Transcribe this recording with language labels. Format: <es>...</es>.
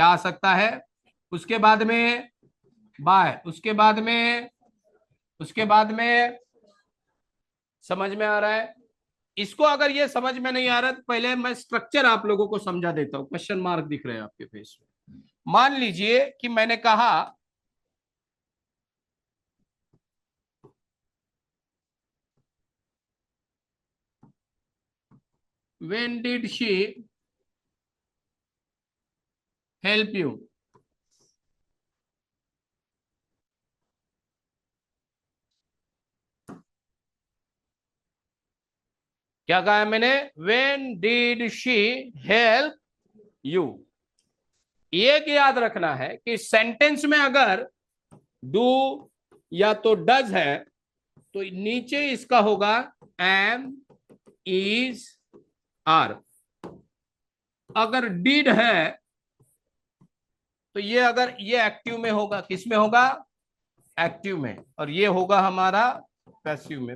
<hi>क्या आ सकता है, उसके बाद में बाय, उसके बाद में समझ में आ रहा है। इसको अगर ये समझ में नहीं आ रहा तो पहले मैं स्ट्रक्चर आप लोगों को समझा देता हूं। क्वेश्चन मार्क दिख रहे हैं आपके फेस में। मान लीजिए कि मैंने कहा</hi> <en>when did she help you,</en> <hi>क्या कहा है मैंने,</hi> <en>when did she help you।</en> <hi>एक याद रखना है कि सेंटेंस में अगर डू या तो डज है तो नीचे इसका होगा एम, इज, आर। अगर डिड है तो ये अगर ये एक्टिव में होगा, किस में होगा, एक्टिव में, और ये होगा हमारा पैसिव में।</hi>